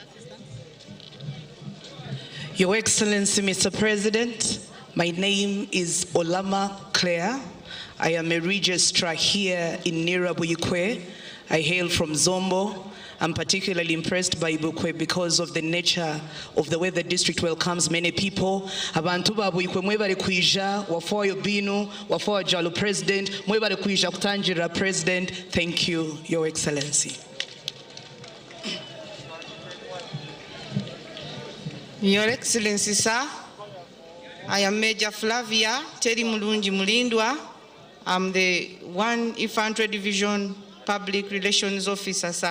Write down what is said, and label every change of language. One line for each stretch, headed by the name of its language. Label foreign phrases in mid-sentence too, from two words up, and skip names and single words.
English: Your Excellency, Mr. President, my name is Olama Claire. I am a registrar here in Buikwe. I hail from Zombo. I'm particularly impressed by Buikwe because of the nature of the way the district welcomes many people.
Ganda: Abantu ba Buikwe mwebale kuija
Alur: wafoyo binu wafoyo jalo
Ganda: president mwebale kuija kutanjira president.
English: Thank you, Your Excellency. Your Excellency, sir, I am Major Flavia Teri Mulungi Mulindwa. I'm the 1 Infantry Division Public Relations Officer, sir.